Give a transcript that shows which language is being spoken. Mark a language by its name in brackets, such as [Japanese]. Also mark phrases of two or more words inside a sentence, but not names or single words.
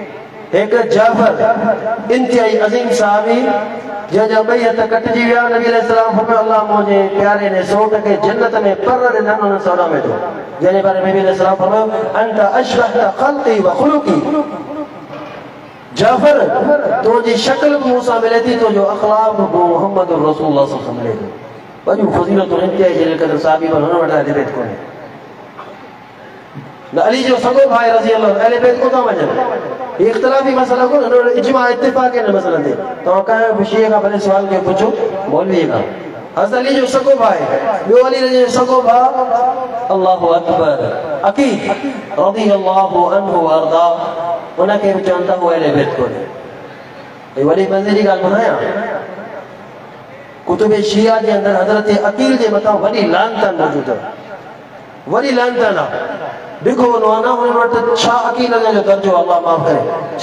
[Sindhi] एक जाफर इंतहाई अज़ीम साहबी जंहिंजा 2 हथ कटिजी विया। नबी अलैहिस्सलाम फरमायो अल्लाह मुंहिंजे प्यारे ने सोट खे जन्नत में पर ॾिननि हुन सौदा में थो, जंहिंजे बारे में नबी अलैहिस्सलाम फरमायो [Arabic] أنت أشبه خلقي وخلقي. [Sindhi] जाफर तुंहिंजी शक्ल बि मूंसां मिले थी, तुंहिंजो अख़लाक़ बि मुहम्मद रसूलुल्लाह [Arabic] صلى الله عليه وسلم [Sindhi] मिले थी। वॾियूं फ़ज़ीलतूं इंतहाई जे करे साहबी पर हुन वटि अहले बैत कोन्हे। न अली जो सॻो भाई [Arabic] رضي الله [Sindhi] अहले बैत कोन था मञनि। इख़्तिलाफ़ी मसला कोन, इजमा इत्तिफ़ाक़ आहे हिन मसइले ते। तव्हां कंहिं बि शीअ खां भले सुवाल खे पुछो, मौलवी खां। हज़रत अली जो सॻो भाई, ॿियो अली जो सॻो भाउ [Arabic] الله أكبر [Sindhi] अकील [Arabic] رضي الله عنه وأرضاه, [Sindhi] उनखे बि चवनि था उहो अहले बैत कोन्हे। वॾी मज़े जी ॻाल्हि ॿुधायां, कुतुब शिया जे अंदरि हज़रत अकील जे मथां वॾी लानतन मौजूदु आहे, वॾी लानतन आहे। ॾिठो वञो आहे न हुन वटि छा अकील जो दर्जो, अल्लाह माफ़ करे।